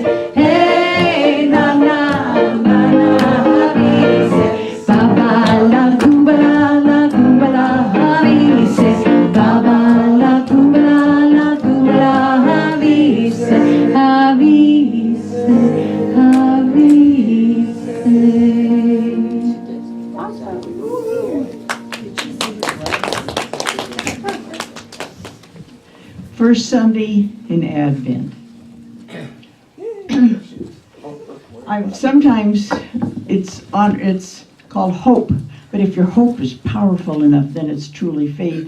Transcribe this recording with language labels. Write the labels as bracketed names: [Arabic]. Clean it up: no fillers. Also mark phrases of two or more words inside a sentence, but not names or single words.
[English] Hey, na na na na, happy say. Baba la kumbala, happy say. Baba la kumbala, happy say. Happy say, happy say. First Sunday in Advent. Sometimes it's called hope, but if your hope is powerful enough, then it's truly faith.